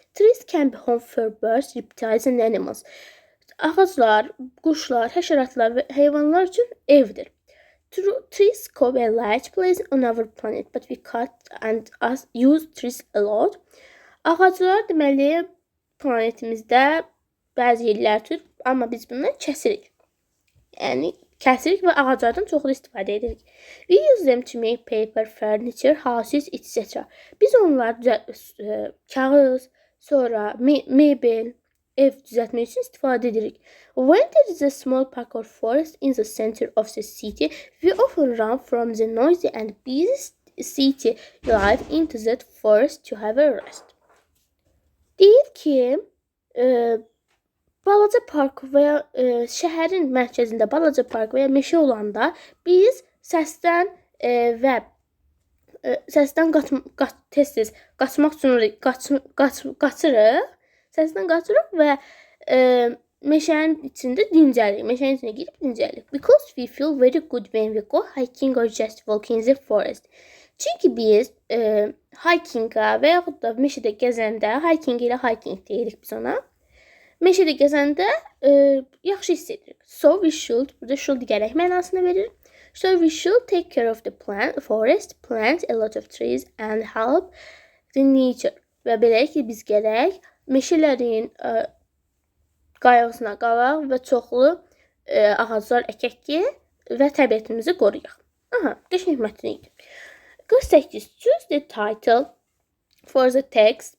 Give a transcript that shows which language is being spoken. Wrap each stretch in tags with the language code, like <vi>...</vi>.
<en>Trees can be home for birds, reptiles and animals.</en> <az>Ağaclar, quşlar, həşəratlar və heyvanlar üçün evdir.</az> <en>Trees cover a large place on our planet, but we cut and use trees a lot.</en> <az>Ağaclar deməli planetimizdə bəzi yerlər tutur, amma biz bunları kəsirik. Yəni kəsirik və ağaclardan çoxlu istifadə edirik.</az> <en>We use them to make paper, furniture, houses, etc.</en> <az>Biz onları kağız, sonra mebel, ev düzəltmək üçün istifadə edirik.</az> <en>When there is a small park or forest in the center of the city, we often run from the noisy and busy city life into that forest to have a rest.</en> <az>Deyir ki, balaca park və ya şəhərin mərkəzində balaca park və ya meşə olanda biz səsdən və səsdən tez-tez qaçmaq üçün qaçırıq. Səsdən qaçırıq və meşənin içində dincəlirik. Meşənin içinə girib dincəlirik.</az> <en>Because we feel very good when we go hiking or just walking in the forest.</en> <az>Çünki biz hikinga və yaxud da meşədə gəzəndə, hiking ilə hiking deyirik biz ona. Meşədə gəzəndə yaxşı hiss edirik.</az> <en>So we should,</en> <az>burada should gərək mənasını verir.</az> <en>So we should take care of the forest, plant a lot of trees and help the nature.</en> <az>Və belə ki, biz gərək meşələrin qayğısına qalaq və çoxlu ağaclar əkək ki və təbiətimizi qoruyaq. Aha, qəşəng mətn idi. 48.</az> <en>Choose the title for the text.</en>